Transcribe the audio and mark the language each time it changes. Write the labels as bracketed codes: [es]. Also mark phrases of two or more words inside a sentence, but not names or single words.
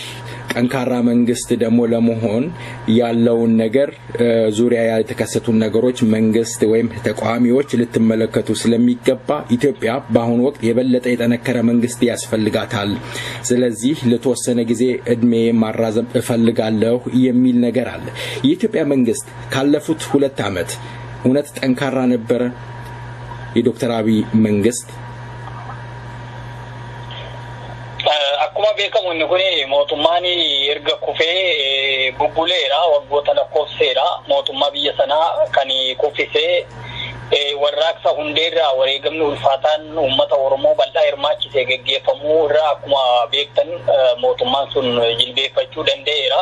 [am] ጠንካራ መንግስት ደግሞ ለመሆን ያለውን ነገር ዙሪያ የተከሰቱ ነገሮች መንግስት ወይም ተቋሚዎች ልትመለከቱ ስለሚገባ ኢትዮጵያ በአሁኑ ወቅት የበለጠ የጠነከረ መንግስት ያስፈልጋታል። ስለዚህ ለተወሰነ ጊዜ እድሜ ማራዘም እፈልጋለሁ የሚል ነገር አለ። የኢትዮጵያ መንግስት ካለፉት 2 ዓመት እውነት ጠንካራ ነበር? የዶክተር አብይ መንግስት [om] akkuma beekamu inni kun mootummaani erga kufee bubbuleera waggoota lakkoofseera mootummaa biyya sanaa kan kufisee warraaqsa hundeerraa wareegamni ulfaataan uummata Oromoo bal'aa hirmaachisee geggeeffamuu irraa akkuma beektan mootummaan sun jilbeeffachuu danda'eera.